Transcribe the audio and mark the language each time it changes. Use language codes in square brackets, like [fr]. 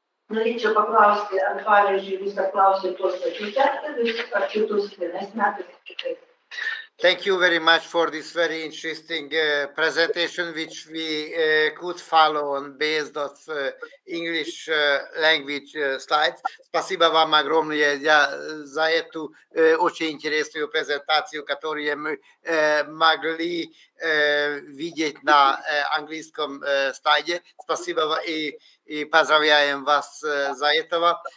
[lt] Norėčiau paklausti, ar pavyzdžiui, jūs apklausėte tuos pačius darbdavius, ar kitus vienais metais kitaip? [en] Thank you very much for this very interesting presentation, which we could follow on based of English language slides. [ru] Спасибо вам огромное за эту очень интересную презентацию, которую мы могли видеть на английском слайде. Спасибо и поздравляем вас за этого.